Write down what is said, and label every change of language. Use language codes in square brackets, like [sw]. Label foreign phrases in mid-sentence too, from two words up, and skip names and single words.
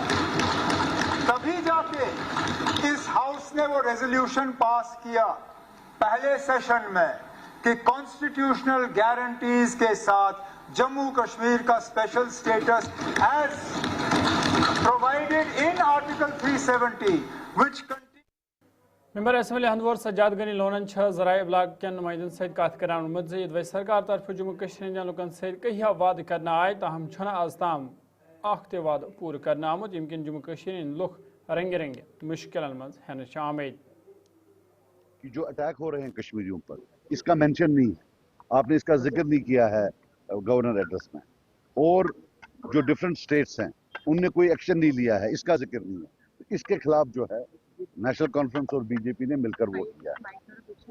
[hi] तभी जाके इस हाउस ने वो रेजोल्यूशन पास किया पहले सेशन में कि [en] constitutional guarantees [hi] के साथ जम्मू कश्मीर का [en] special status as provided in Article 370 which member assembly [ks] हंदवर सज्जाद गनी लोनन जराए इब्लाग के नुमाइंदन सहित कत करान मजीद वह सरकार तरफ जम्मू कश्मीर लुकन सहित कहिया वाद करना आए तहम छन आज ताम अख वाद पूर करना आमुत यमकिन जम्मू कश्मीर लुख रंगे रंगे मुश्किल मज हन आमद [hi] जो अटैक हो रहे हैं कश्मीरियों पर इसका मेंशन नहीं है, आपने इसका जिक्र नहीं किया है [en] governor address [hi] में, और जो [en] different states [hi] हैं उनने कोई एक्शन नहीं लिया है, इसका जिक्र नहीं है। इसके खिलाफ जो है नेशनल कॉन्फ्रेंस और बीजेपी ने मिलकर वोट किया है।